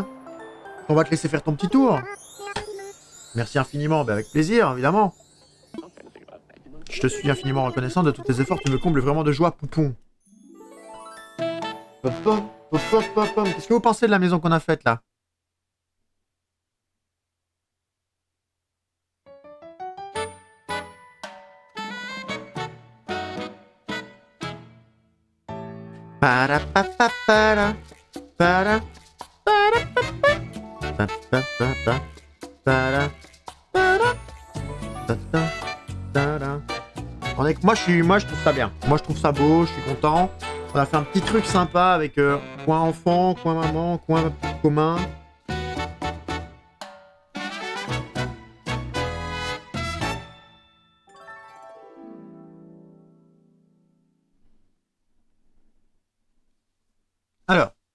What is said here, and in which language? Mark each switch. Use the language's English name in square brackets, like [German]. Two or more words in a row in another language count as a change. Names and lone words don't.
[French] On va te laisser faire ton petit tour. Merci infiniment, ben, avec plaisir, évidemment. Je te suis infiniment reconnaissant de tous tes efforts, tu me combles vraiment de joie, poupon. Qu'est-ce que vous pensez de la maison qu'on a faite là? Para pa pa para para para pa pa pa para para para. Moi je trouve ça bien. Moi je trouve ça beau, je suis content. On a fait un petit truc sympa avec coin enfant, coin maman, coin commun. Alors.